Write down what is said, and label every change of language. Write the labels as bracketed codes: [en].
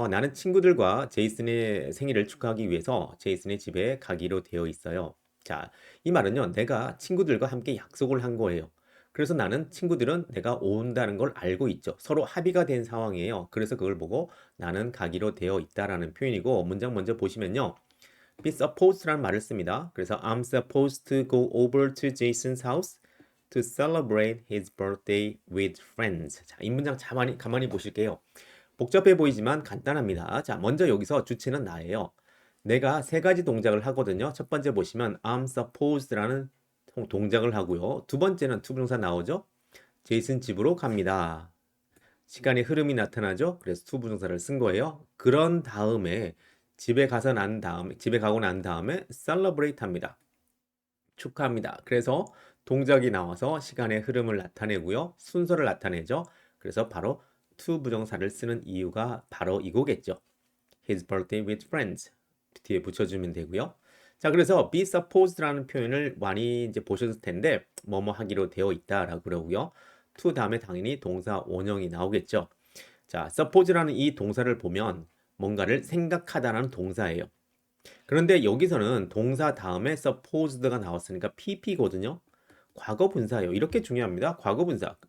[ko] 나는 친구들과 제이슨의 생일을 축하하기 위해서 제이슨의 집에 가기로 되어 있어요. 자, 이 말은요. 내가 친구들과 함께 약속을 한 거예요. 그래서 나는 친구들은 내가 온다는 걸 알고 있죠. 서로 합의가 된 상황이에요. 그래서 그걸 보고 나는 가기로 되어 있다라는 표현이고 문장 먼저 보시면요. be supposed라는 말을 씁니다. [en] 그래서 I'm supposed to go over to Jason's house to celebrate his birthday with friends. [ko] 자, 이 문장 가만히 보실게요. 복잡해 보이지만 간단합니다. 자, 먼저 여기서 주체는 나예요. 내가 세 가지 동작을 하거든요. 첫 번째 보시면 I'm supposed라는 동작을 하고요. 두 번째는 투부정사 나오죠? 제이슨 집으로 갑니다. 시간의 흐름이 나타나죠? 그래서 투부정사를 쓴 거예요. 그런 다음에 집에 가고 난 다음에 celebrate 합니다. 축하합니다. 그래서 동작이 나와서 시간의 흐름을 나타내고요. 순서를 나타내죠. 그래서 바로 to 부정사를 쓰는 이유가 바로 이거겠죠. [en] His birthday with friends [ko] 뒤에 붙여주면 되고요. 자, 그래서 be supposed라는 표현을 많이 이제 보셨을 텐데 뭐뭐 하기로 되어 있다라고 그러고요. to 다음에 당연히 동사 원형이 나오겠죠. 자, suppose라는 이 동사를 보면 뭔가를 생각하다라는 동사예요. 그런데 여기서는 동사 다음에 supposed가 나왔으니까 pp거든요. 과거 분사예요. 이렇게 중요합니다. 과거 분사.